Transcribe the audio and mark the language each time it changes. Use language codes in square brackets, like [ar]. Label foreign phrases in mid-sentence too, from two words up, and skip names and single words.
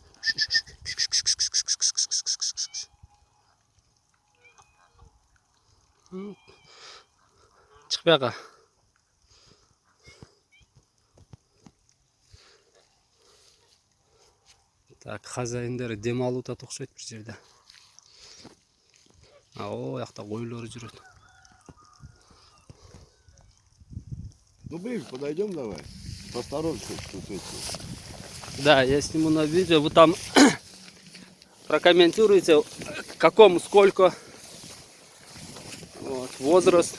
[ky] Чык бияка. Так, хозяиндер дем алып атат окшойт бир жерде. О, якта койлор жүрөт. [ru] Ну ближе подойдем давай. Посторонке тут эти. Да, я сниму на видео. Вы там прокомментируете, какому, сколько. Вот, возраст.